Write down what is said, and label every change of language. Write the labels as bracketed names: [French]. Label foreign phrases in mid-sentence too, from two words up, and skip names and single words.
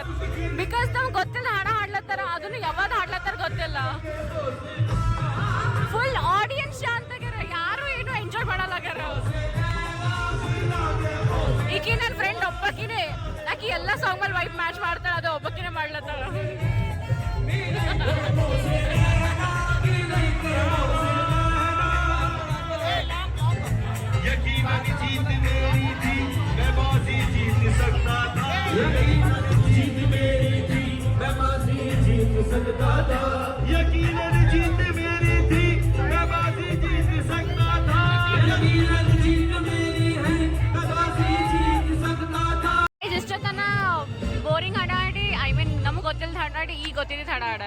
[Kannada] ಬಿಕಾಸ್ ನಮ್ಗೆ ಗೊತ್ತಿಲ್ಲ ಹಾಡ ಹಾಡ್ಲತ್ತಾರ, ಅದನ್ನು ಯಾವಾಗ ಹಾಡ್ಲತ್ತಾರ ಗೊತ್ತಿಲ್ಲ. [English] full audience [Kannada] ಶಾಂತಾಗ್ಯಾರ, ಯಾರು ಏನು ಎಂಜಾಯ್ ಮಾಡಲಾಗ್ಯಾರ. ಈಕಿ ನನ್ನ ಫ್ರೆಂಡ್ ಒಬ್ಬಕಿನೇ, ಆಕಿ ಎಲ್ಲ ಸಾಂಗ್ ಮೇಲೆ [English] vibe match [Kannada] ಮಾಡ್ತಾಳ, ಅದು ಒಬ್ಬಕಿನೇ ಮಾಡ್ಲತ್ತಾಳ. [Hindi] जीत मेरी थी, मैं बाजी जीत सकता था. जीत मेरी थी, मैं बाजी जीत सकता था. यकीनन जीत मेरी थी, मैं बाजी जीत सकता था. यकीनन जीत मेरी है, मैं बाजी जीत सकता था. [Kannada] ಇಷ್ಟೊತ್ತನ ಬೋರಿಂಗ್ ಹಾಡ ಆಡಿ, [English] I mean [Kannada] ನಮಗೆ ಗೊತ್ತಿಲ್ಲದ ಹಾಡ ಆಡಿ, ಈಗ ಗೊತ್ತಿದ್ದ ಹಾಡ ಆಡಾರ.